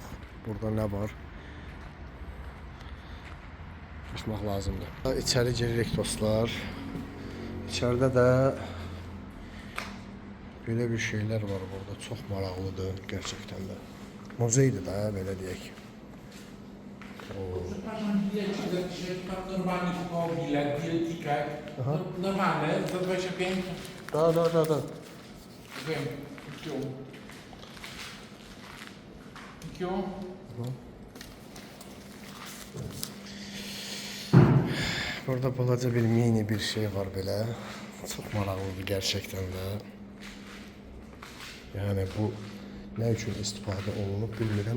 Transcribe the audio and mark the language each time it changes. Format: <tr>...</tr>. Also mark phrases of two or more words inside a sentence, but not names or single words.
<az>Burada nə var? Baxmaq lazımdır. İçeri giririk dostlar.</az> <tr>İçeride de böyle bir şeyler var burada. Çok maraqlıdır gerçekten de.</tr> <az>Muzeydir da belə deyək.</az> <pl>Przepraszam, bileci zapiszę, pan normalny kupował bilet, ticket. Normalny, za 25. Da. Wiem, IQ. IQ.</pl> <az>Burada balaca bir mini bir şey var belə.</az> <tr>Çok maraqlıdır gerçekten de.</tr> <az>Yani bu ne için istifadə olunub bilmirəm.</az>